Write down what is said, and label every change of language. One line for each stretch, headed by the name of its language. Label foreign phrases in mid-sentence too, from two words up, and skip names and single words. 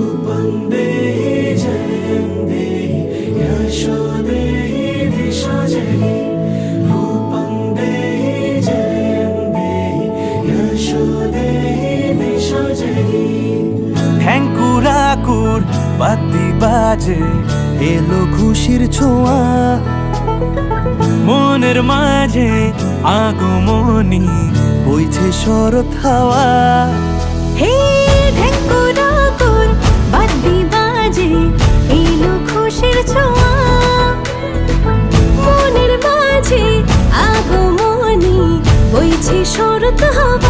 Sanskrit: देहि जयं देहि यशो देहि दिशो जयि रूपं देहि जयं देहि यशो देहि दिशो जयि
Bangla: ঠ্যাঙ্কুরাকুর বাতি বাজে এলো খুশির ছোঁয়া মনের মাঝে আগমনী বইছে শরৎ হাওয়া হে ঢেকুরাকুর বাদ্যি বাজে এলো খুশির ছোঁয়া মনের মাঝে আগমনী বইছে শরৎ হাওয়া